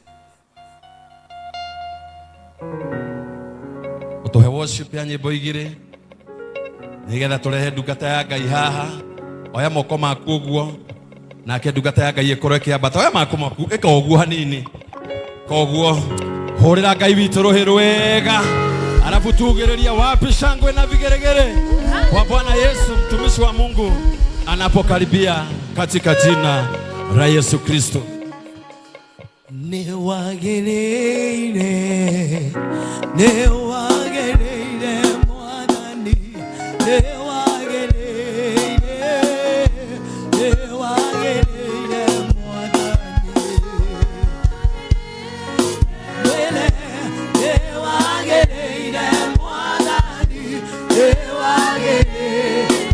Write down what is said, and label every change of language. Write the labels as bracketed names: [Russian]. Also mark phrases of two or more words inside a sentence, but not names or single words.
[Kikuyu] utuhe worship ya nyimbo igiri nigetha turehe ndungata ya Ngai haha oya moko maku uguo nake ndungata ya Ngai ikorwo ikiambata oya mako maku ika uguo hanini koguo horera Ngai witu ruhi rwega alafu tuugiriria [Swahili] wapi shangwe na vigeregere kwa Bwana Yesu mtumishi wa Mungu anapokaribia katika jina la Yesu Kristo. [Kikuyu] Ni wagereire mwanani ni wagereire mwanani wele ni wagereire mwanani ni wagereire